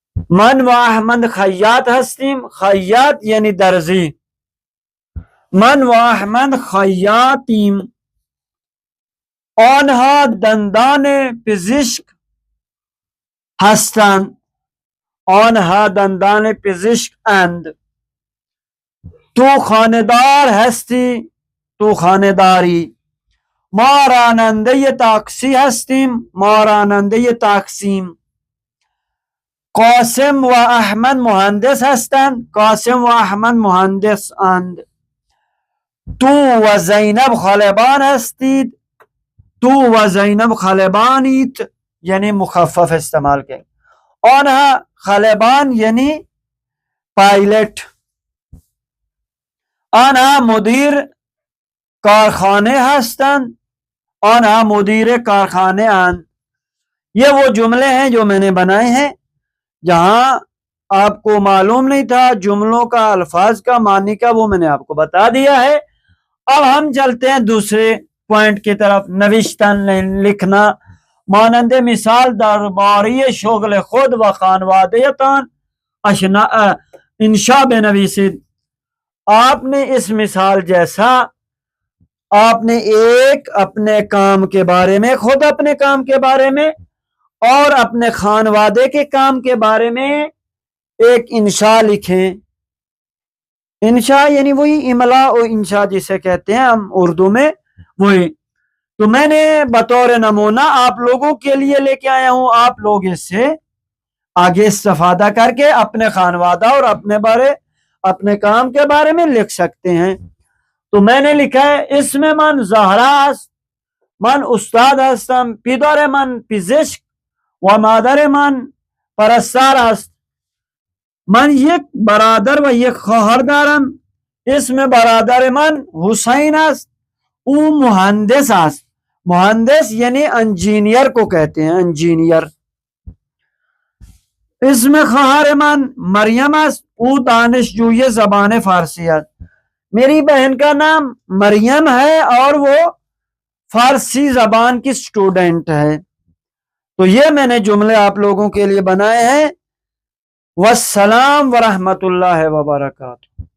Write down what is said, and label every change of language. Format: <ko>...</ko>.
<fa>من و احمد خیاط هستیم، خیاط یعنی درزی، من و احمد خیاطیم، آنها دندان پزشک هستند، آنها دندان پزشک اند۔ تو خانedar هستی، تو خانedاری. ما راننده تاکسی هستیم، ما راننده تاکسیم. قاسم و احمد مهندس هستند، قاسم و احمد مهندس اند. تو و زینب خالبان هستید، تو و زینب خالبانید، یعنی</fa> <ur>مخفف استعمال کرد.</ur> <fa>آنها خالبان یعنی پائلٹ. آنها مدیر کارخانه هستند، آنها مدیر کارخانه اند.</fa> <ur>یہ وہ جملے ہیں جو میں نے بنائے ہیں جہاں آپ کو معلوم نہیں تھا جملوں کا، الفاظ کا معنی کا، وہ میں نے آپ کو بتا دیا ہے. اب ہم چلتے ہیں دوسرے پوائنٹ کی طرف.</ur> <fa>نوشتن لکھنا، مانند مثال درباری شغل خود و خانوادهتان انشاء بنویسید.</fa> <ur>آپ نے اس مثال جیسا آپ نے ایک اپنے کام کے بارے میں، خود اپنے کام کے بارے میں اور اپنے خانوادے کے کام کے بارے میں ایک انشاء لکھیں. انشاء یعنی وہی املا و انشاء جسے کہتے ہیں ہم اردو میں، وہی. تو میں نے بطور نمونہ آپ لوگوں کے لیے لے کے آیا ہوں. آپ لوگ اس سے آگے استفادہ کر کے اپنے خانوادہ اور اپنے کام کے بارے میں لکھ سکتے ہیں. تو میں نے لکھا ہے</ur> <fa>اسم من زهرا است، من استاد هستم، پدر من پزشک و مادر من پرستار است. من یک برادر و یک خواهر دارم. اسم برادر من حسین است، او مهندس است.</fa> <ur>مهندس یعنی انجینئر کو کہتے ہیں، انجینئر.</ur> <fa>اسم خواہر من مریم است، او دانشجوی زبان فارسی است.</fa> <ur>میری بہن کا نام مریم ہے اور وہ فارسی زبان کی سٹوڈنٹ ہے. تو یہ میں نے جملے آپ لوگوں کے لیے بنائے ہیں. والسلام ورحمۃ اللہ وبرکاتہ.</ur>